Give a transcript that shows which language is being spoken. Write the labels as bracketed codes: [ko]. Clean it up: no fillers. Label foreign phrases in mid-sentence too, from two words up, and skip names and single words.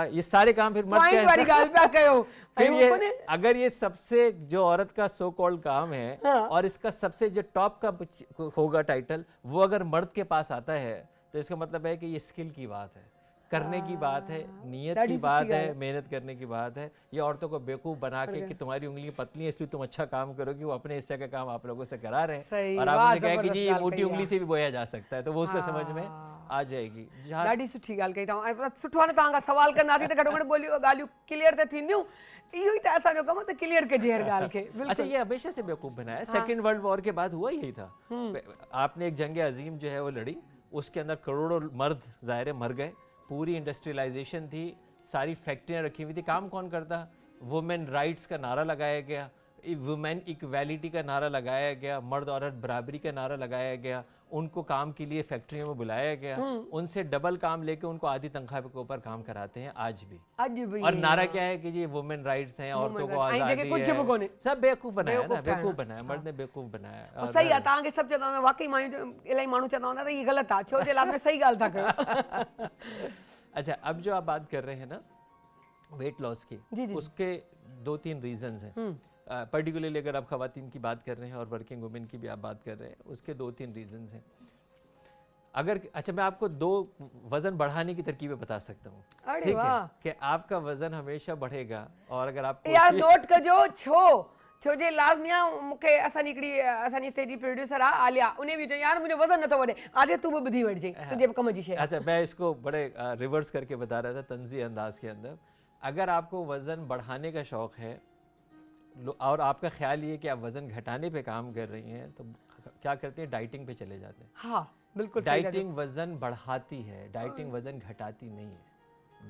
[hi] ये सारे काम फिर मर्द फिर ये अगर ये सबसे जो औरत का [en] so called [hi] काम है और इसका सबसे जो टॉप का होगा टाइटल, वो अगर मर्द के पास आता है तो इसका मतलब है कि ये स्किल की बात है, करने की बात है, नियत की बात है, मेहनत करने की बात है। ये औरतों को बेवकूफ़ बना के कि तुम्हारी उंगली पतली है इसलिए तुम अच्छा काम करोगी, वो अपने हिस्से का काम आप लोगों से करा रहे हैं और आपने कहा कि जी ये मोटी उंगली से भी बोया जा सकता है, तो वो उसको समझ में आ जाएगी। [sd] ॾाढी सुठी ॻाल्हि कई तव्हां। सुठो आहे न, तव्हां खां सवाल कंदासीं त घटो घटि ॻाल्हियूं क्लियर त थींदियूं। इहो ई त असांजो कमु आहे त क्लियर कजे हर ॻाल्हि खे। [hi] अच्छा, ये हमेशा से बेवकूफ़ बनाया, [en] second world war [hi] के बाद हुआ यही था। आपने एक जंग अजीम जो है वो लड़ी, उसके अंदर करोड़ों मर्द ज़ाहिर मर गए, पूरी इंडस्ट्रियलाइजेशन थी, सारी फैक्ट्रियाँ रखी हुई थी। काम कौन करता? [en] women rights [hi] का नारा लगाया गया, [en] women equality [hi] का नारा लगाया गया, मर्द औरत बराबरी का नारा लगाया गया, उनको काम के लिए फैक्ट्रियों में बुलाया गया, उनसे डबल काम लेके उनको आधी तनख्वाह के ऊपर काम कराते हैं आज भी। और नारा क्या है कि जी [en] women rights [hi] हैं, औरतों को आज़ादी है। सब बेवकूफ़ बनाया ना, बेवकूफ़ बनाया, मर्द ने बेवकूफ़ बनाया। [sd] सही आहे, तव्हांखे सभु चवंदा हूंदा, वाकई इलाही माण्हू चवंदा हूंदा त इहा ग़लति आहे, छो जे लाइ में सही ॻाल्हि था कयो। [hi] अच्छा, अब जो आप बात कर रहे हैं ना [en] weight loss [hi] की, उसके 2-3 रीजंस हैं। पर्टिकुलरली अगर आप खवातीन की बात कर रहे हैं और [en] working women [hi] की भी आप बात कर रहे हैं, उसके 2-3 रीजंस हैं। अगर अच्छा, मैं आपको 2 वजन बढ़ाने की तरकीबें बता सकता हूँ, ठीक है? कि आपका वजन हमेशा बढ़ेगा और अगर आप [sd] यार नोट कजो, छो जे लाज़मी मूंखे असांजी हिकिड़ी असांजी तेजी प्रोड्यूसर आहे आलिया, उन बि चयो यार मुंहिंजो वज़न नथो वधे, आज तू बि ॿुधी वठिजे, तुंहिंजे कम जी शइ। [hi] अच्छा, मैं इसको बड़े रिवर्स करके बता रहा था तंज़ी अंदाज के अंदर। अगर आपको वज़न बढ़ाने का शौक़ है और आपका ख्याल ये कि आप वज़न घटाने पे काम कर रही हैं, तो क्या करते हैं, डाइटिंग पे चले जाते हैं। हाँ बिल्कुल सही डाइटिंग वज़न बढ़ाती है, डाइटिंग वज़न घटाती नहीं है।